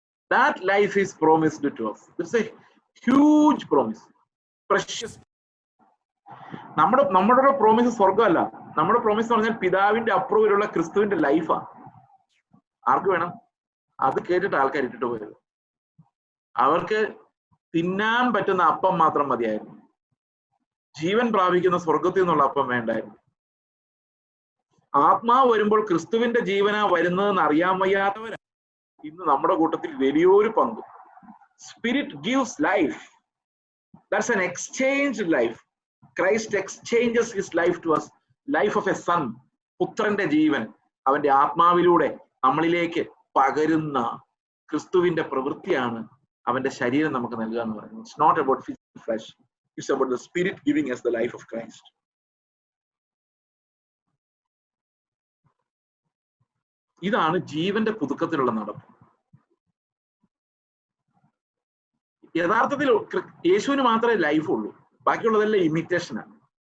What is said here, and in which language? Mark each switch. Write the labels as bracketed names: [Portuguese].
[English] That life is promised to us. It's a huge promise, precious. [Malayalam] നമ്മുടെ promise സ്വർഗമല്ല. നമ്മുടെ promise എന്ന് പറഞ്ഞാൽ പിതാവിന്റെ അപ്രൂവലുള്ള ക്രിസ്തുവിന്റെ ലൈഫാ. ആർക്ക് വേണം? അത് കേട്ടിട്ട് ആൾക്കാർ ഇട്ടിട്ട് പോയത്. അവർക്ക് തിന്നാൻ പറ്റുന്ന അപ്പം മാത്രം മതിയായിരുന്നു. ജീവൻ പ്രാപിക്കുന്ന സ്വർഗത്തിൽ നിന്നുള്ള അപ്പം വേണ്ടായിരുന്നു. ആത്മാവ് വരുമ്പോൾ ക്രിസ്തുവിന്റെ ജീവനാ വരുന്നതെന്ന് അറിയാൻ വയ്യാത്തവരാ ഇന്ന് നമ്മുടെ കൂട്ടത്തിൽ വലിയൊരു പങ്ക്. [English] Spirit gives life. That's an exchanged life. Christ exchanges his life to us. Life of a son. [Malayalam] പുത്രന്റെ ജീവൻ അവന്റെ ആത്മാവിലൂടെ നമ്മളിലേക്ക് പകരുന്ന ക്രിസ്തുവിന്റെ പ്രവൃത്തിയാണ് അവന്റെ ശരീരം നമുക്ക് നൽകുക എന്ന് പറയുന്നത്. [English] It's not about physical flesh. It's about the spirit giving us the life of Christ. [Malayalam] ഇതാണ് ജീവന്റെ പുതുക്കത്തിലുള്ള നടപ്പ്. യഥാർത്ഥത്തിൽ യേശുവിന് മാത്രമേ ലൈഫ് ഉള്ളൂ, ബാക്കിയുള്ളതെല്ലാം ഇമിറ്റേഷനാണ്.